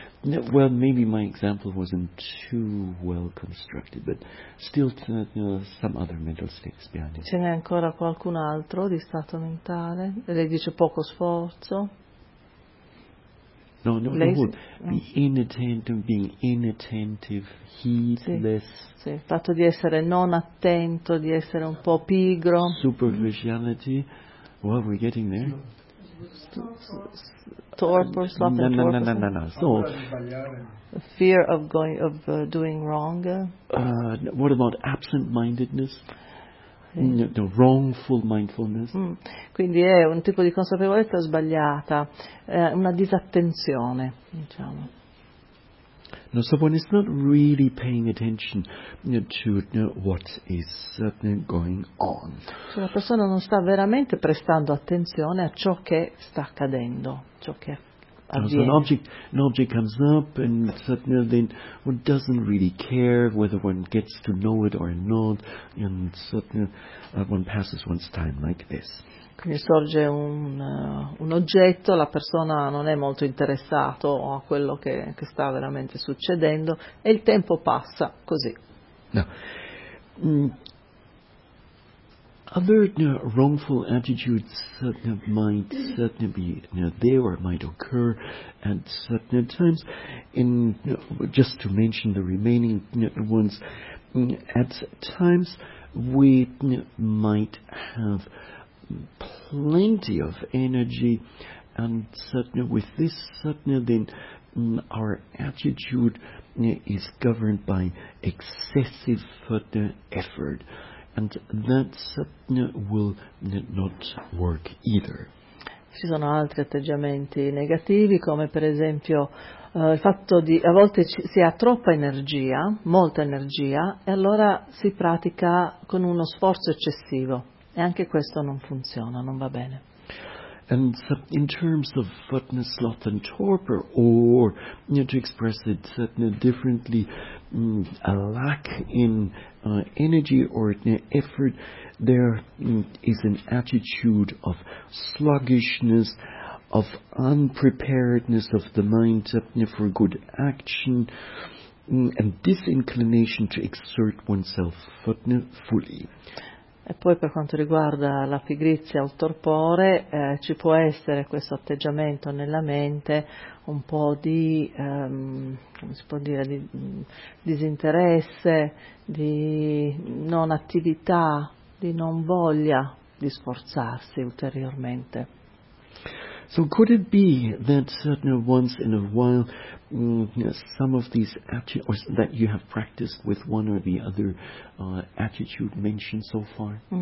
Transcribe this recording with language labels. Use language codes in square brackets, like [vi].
[en] No, well, maybe my example wasn't too well constructed, but still some other mental states behind it. [it] Ce n'è ancora qualcun altro di stato mentale? Lei dice poco sforzo? [en] No, no, [it] lei no, [en] be inattentive, being inattentive, heedless. [it] Sì, il fatto di essere non attento, di essere un po' pigro. [en] Superficiality. Well, we're getting there. Torpor, something. No. So, fear of going, of doing wrong. What about absent-mindedness? No, wrongful mindfulness. [it] Quindi è un tipo di consapevolezza sbagliata, una disattenzione, diciamo. [en] No, so one is not really paying attention to what is going on. [it] Cioè, la persona non sta veramente prestando attenzione a ciò che sta accadendo, ciò che [en] so an object comes up and suddenly then one doesn't really care whether one gets to know it or not, and suddenly one passes one's time like this. [it] Quindi sorge un oggetto, la persona non è molto interessato a quello che sta veramente succedendo e il tempo passa così. [en] No. Other wrongful attitudes might certainly be there or might occur at certain times. In just to mention the remaining ones, at times we might have plenty of energy, and certainly with this certainly then our attitude is governed by excessive further effort. And that will not work either. [it] Ci sono altri atteggiamenti negativi, come per esempio il fatto di a volte si ha troppa energia, molta energia, e allora si pratica con uno sforzo eccessivo, e anche questo non funziona, non va bene. [en] And in terms of sloth and torpor, or to express it differently, a lack in energy or effort, there is an attitude of sluggishness, of unpreparedness of the mind for good action, and disinclination to exert oneself fully. [it] E poi per quanto riguarda la pigrizia o il torpore, ci può essere questo atteggiamento nella mente, un po' di, come si può dire, di disinteresse, di non attività, di non voglia di sforzarsi ulteriormente. [en] So could it be that once in a while some of these attitudes that you have practiced with one or the other attitude mentioned so far?